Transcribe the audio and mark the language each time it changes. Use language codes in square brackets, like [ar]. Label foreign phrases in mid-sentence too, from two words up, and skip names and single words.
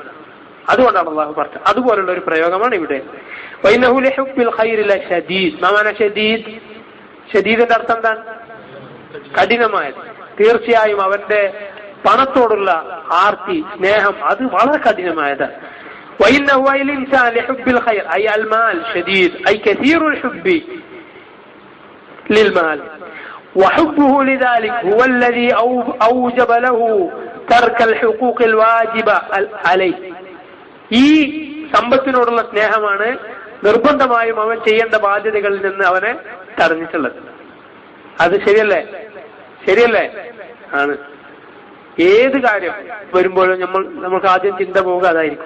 [ml] അതുകൊണ്ടാണ് അള്ളാഹു പറഞ്ഞത്. അതുപോലുള്ള ഒരു പ്രയോഗമാണ് ഇവിടെ. [ar] وإنه لحب الخير لشديد. ما معنى شديد? [ml] ഷദീദിന്റെ അർത്ഥം എന്താണ്? കഠിനമായത്. തീർച്ചയായും അവന്റെ പണത്തോടുള്ള ആർത്തി, സ്നേഹം, അത് വളരെ കഠിനമായതാണ്. [ar] وإنه الإنسان لحب الخير أي المال شديد، أي كثير الحب للمال، وحبه لذلك هو الذي أوجب له ترك الحقوق الواجبة عليه. [ml] ഈ സമ്പത്തിനോടുള്ള സ്നേഹമാണ് നിർബന്ധമായും അവൻ ചെയ്യേണ്ട ബാധ്യതകളിൽ നിന്ന് അവനെ തടഞ്ഞിട്ടുള്ളത്. അത് ശരിയല്ലേ? ശരിയല്ലേ? ആണ്. ഏത് കാര്യം വരുമ്പോഴും നമുക്ക് ആദ്യം ചിന്ത പോവുക അതായിരിക്കും.